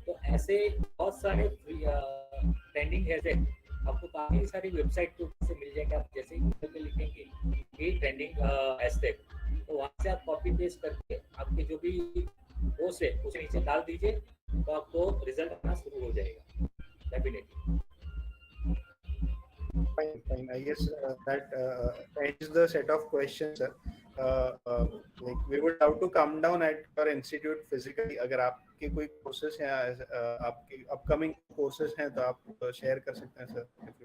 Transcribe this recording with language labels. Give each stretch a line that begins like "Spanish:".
Hindi: तो ऐसे बहुत सारे ट्रेंडिंग हैशटैग आपको काफी सारी वेबसाइट के ऊपर से मिल जाएंगे। आप जैसे ही गूगल पे लिखेंगे कि ट्रेंडिंग हैशटैग, तो वहां से आप कॉपी पेस्ट करके आपके जो भी पोस्ट है उसे नीचे डाल दीजिए, तो आपको रिजल्ट आना शुरू हो जाएगा definitely.
English: Fine. I guess that ends the set of questions, sir. Like we would have to come down at your institute physically.
Hindi: अगर आपके कोई courses हैं, आपके upcoming courses हैं, तो आप share कर सकते हैं, sir.